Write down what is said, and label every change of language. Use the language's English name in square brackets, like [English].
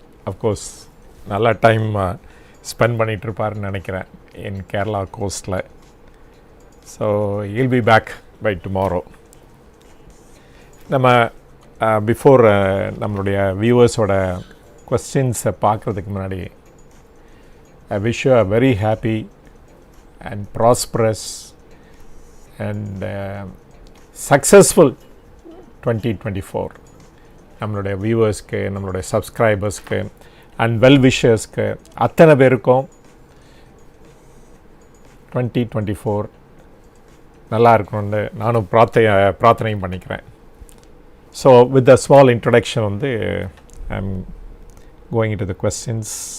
[Tamil] Of course நல்லா time spend பண்ணிகிட்ருப்பாருன்னு நினைக்கிறேன் இன் Kerala கோஸ்ட்டில். [English] So will be back by tomorrow. [Tamil] நம்ம பிஃபோர் நம்மளுடைய வியூவர்ஸோட கொஸ்டின்ஸை பார்க்குறதுக்கு முன்னாடி [English] I wish you a very happy and prosperous and successful 2024. [Tamil] நம்மளுடைய வியூவர்ஸ்க்கு, நம்மளுடைய சப்ஸ்கிரைபர்ஸ்க்கு அண்ட் வெல் விஷர்ஸ்க்கு அத்தனை பேருக்கும் 2024 நல்லா இருக்கணும்னு நானும் பிரார்த்தனையும் பண்ணிக்கிறேன். [English] So with a small introduction I am going to the questions.